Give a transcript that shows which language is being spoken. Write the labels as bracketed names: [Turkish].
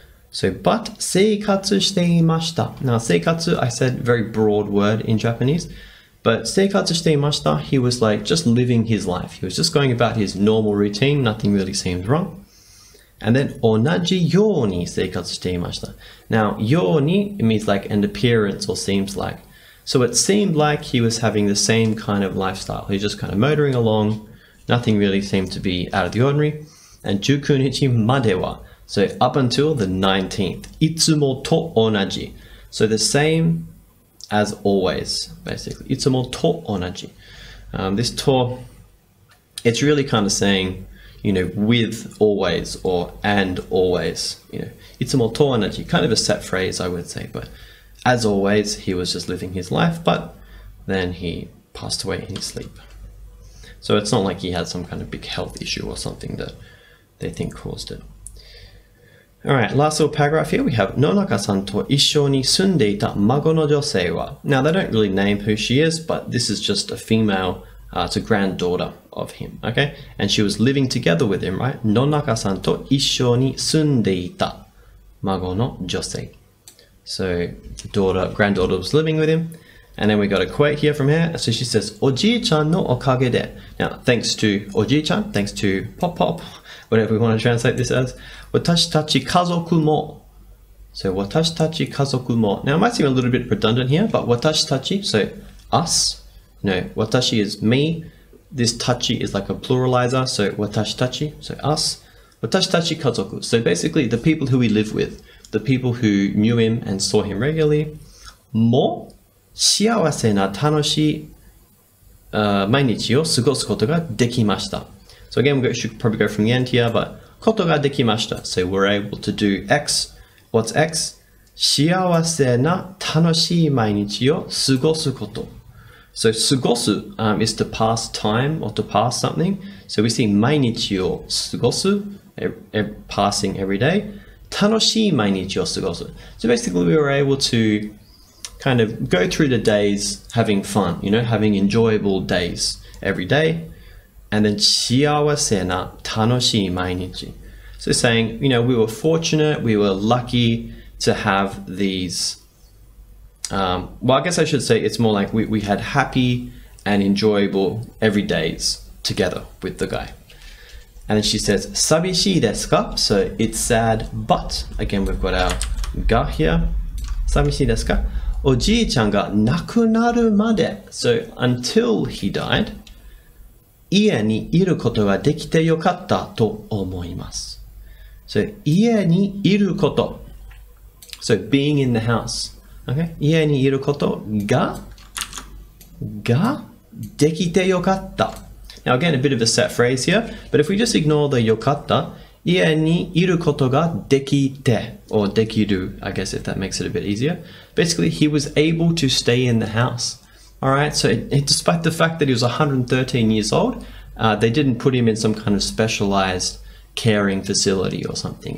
[English] So, but [Japanese] 生活していました. [English] Now, 生活, I said, very broad word in Japanese. But [Japanese] 生活していました, [English] he was like just living his life. He was just going about his normal routine. Nothing really seemed wrong. And then [Japanese] 同じように生活していました. [English] Now, ように, it means like an appearance or seems like. So it seemed like he was having the same kind of lifestyle. He's just kind of motoring along. Nothing really seemed to be out of the ordinary. And [Japanese] 19日までは, [English] So up until the 19th. [Japanese] いつもと同じ. [English] So the same as always, basically. [Japanese] いつもと同じ. [English] This to, it's really kind of saying, you know, with always or and always. You know, [Japanese] いつもと同じ. [English] Kind of a set phrase, I would say. But as always, he was just living his life, but then he passed away in his sleep. So it's not like he had some kind of big health issue or something that they think caused it. All right, last little paragraph here we have [Japanese] 野中さんと一緒に住んでいた孫の女性は. [English] Now they don't really name who she is, but this is just a female, it's a granddaughter of him, okay? And she was living together with him, right? [Japanese] 野中さんと一緒に住んでいた孫の女性. [English] So granddaughter was living with him. And then we got a quote here from her. So she says, [Japanese] おじいちゃんのおかげで. [English] Now, thanks to おじいちゃん, thanks to Pop Pop, whatever we want to translate this as. [Japanese] 私たち家族も. [English] So [Japanese] 私たち家族も. [English] Now, it might seem a little bit redundant here, but 私たち, so us. No, 私 is me. This たち is like a pluralizer. So 私たち, so us. [Japanese] 私たち家族. [English] So basically the people who we live with, the people who knew him and saw him regularly. [Japanese] も幸せな楽しい毎日を過ごすことができました. [English] So again, we should probably go from the end here, but [Japanese] ことができました. [English] So we're able to do X. What's X? [Japanese] 幸せな楽しい毎日を過ごすこと. [English] So 過ごす is to pass time or to pass something. So we see [Japanese] 毎日を過ごす, [English] passing every day. [Japanese] 楽しい毎日を過ごす. [English] So basically we were able to kind of go through the days having fun, you know, having enjoyable days every day. And then [Japanese] 幸せな楽しい毎日. [English] So saying, you know, we were fortunate, we were lucky to have these, well, I guess I should say it's more like we had happy and enjoyable every days together with the guy. And then she says, [Japanese] 寂しいですか? [English] So it's sad, but again, we've got our ga here. [Japanese] 寂しいですか? おじいちゃんが亡くなるまで. [English] So until he died, [Japanese] 家にいることができてよかったと思います. [English] So [Japanese] 家にいること. [English] So being in the house. Okay? [Japanese] 家にいることができてよかった. [English] Now again, a bit of a set phrase here, but if we just ignore the よかった, [Japanese] 家にいることができて, [English] or できる, I guess if that makes it a bit easier. Basically, he was able to stay in the house. All right, so despite the fact that he was 113 years old, they didn't put him in some kind of specialized caring facility or something.